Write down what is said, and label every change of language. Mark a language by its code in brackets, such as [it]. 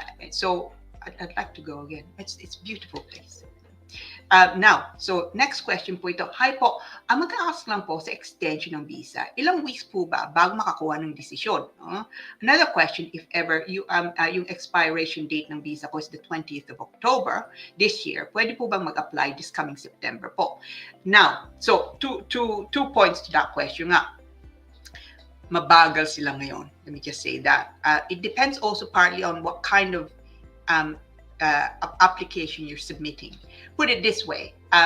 [en] So I'd like to go again. It's a beautiful place. Now, so next question [tl] po ito. Hi po, mag-a-ask lang po sa extension ng visa. Ilang weeks po ba bago makakuha ng desisyon? [en] Another question, if ever, [tl] yung [en] expiration date [tl] ng [en] visa [tl] ko [en] is the 20th of October this year, [tl] pwede po bang mag-apply [en] this coming September [tl] po? [en] Now, so two points to that question [tl] nga. Mabagal sila ngayon. [en] Let me just say that. It depends also partly on what kind of application you're submitting. Put it this way.